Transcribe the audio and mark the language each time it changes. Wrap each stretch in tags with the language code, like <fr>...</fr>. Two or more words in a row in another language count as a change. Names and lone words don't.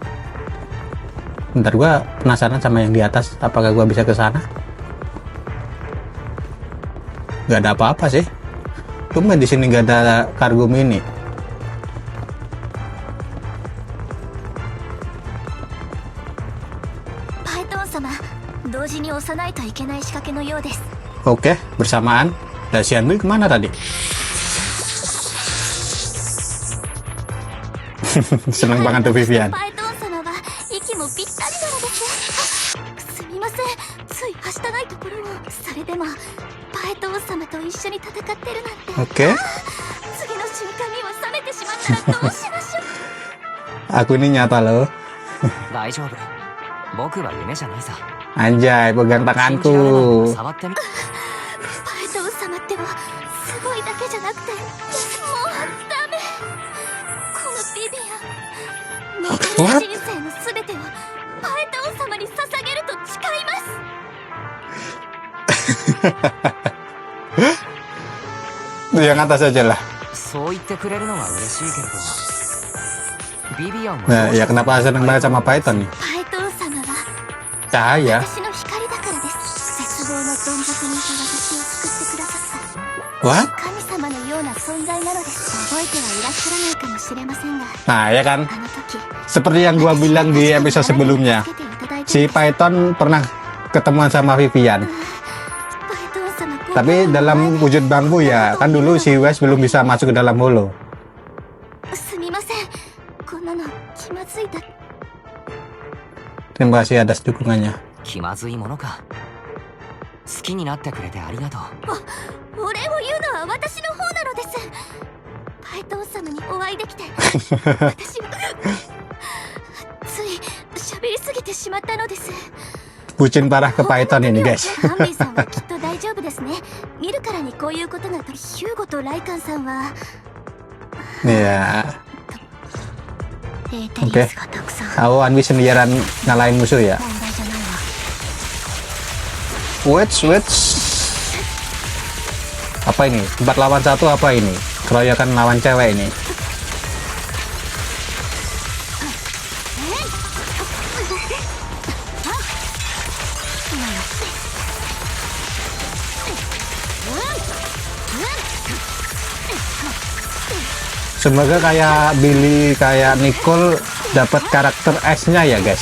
<id>Bentar, gua penasaran sama yang di atas. Apakah gua bisa ke sana? Nggak ada apa-apa sih. Tumben di sini nggak ada kargo mini. Python-sama,</id> <ja>同時に押さないといけない仕掛けのようです。</ja> <id>Oke, bersamaan. Dasian Lui kemana tadi? Seneng banget tuh Vivian.</id> <ja>パイトン様は息もぴったりなのです。すみません、ついはしたないところを。それでもパイトン様と一緒に戦ってるなんて。</ja> <id>Oke,</id> <ja>次の瞬間には冷めてしまったらどうしましょう。</ja> <id>aku ini nyata loh.</id> <ja>大丈夫。僕は夢じゃないさ。</ja> <id>Anjay, pegang</id> <ja>信じられないな</ja> <id>tanganku.</id> <ja>ら触ってみ。パイトン様ってばすごいだけじゃなくて、もうダメ。このビビアン、残り人生のすべてをパイトン様に捧げると誓います。</ja> <id>Yang atas aja lah.</id> <ja>そう言ってくれるのは嬉しいけれど。ビビアンも</ja> <id>Nah, ya kenapa seneng banget sama Python nih?</id> <ja>パイトン様は</ja> <id>Cahaya.</id> <ja>私の光だからです。絶望のどん底にいた私を救ってくださった</ja> <en>What?</en> <ja>神様のような存在なのです。覚えてはいらっしゃらないかもしれませんが、</ja> <id>Nah, ya kan?</id> <ja>あの時</ja> <id>Seperti yang gua bilang di episode sebelumnya,</id> <ja>助けていただいて</ja> <id>si Python pernah ketemuan sama Vivian.</id> <ja>パイトン様、</ja> <id>Tapi dalam wujud bambu ya, kan dulu si Wes belum bisa masuk ke dalam holo.</id> <ja>すみません、こんなの気まずいだ。</ja> <id>Terima kasih atas dukungannya.</id> <ja>気まずいものか。好きになってくれてありがとう。お礼を言うのは私の方なのです。パイトン様にお会いできて私はつい喋りすぎてしまったのです。</ja> <id>Bucin parah ke Python ini guys.</id> <ja>ハンビーさんはきっと大丈夫ですね。見るからにこういうことが。ヒューゴとライカンさんは</ja> <id>Iya,</id> <ja>データリースがたくさん。</ja> <id>aku Anwi sendirian ngalahin musuh ya.</id> <ja>問題じゃないわ。</ja> <en>Wait.</en> <id>Apa ini? 4 lawan 1 apa ini? Keroyokan lawan cewek ini. Semoga kayak Billy, kayak Nicole dapat karakter S-nya ya guys.</id>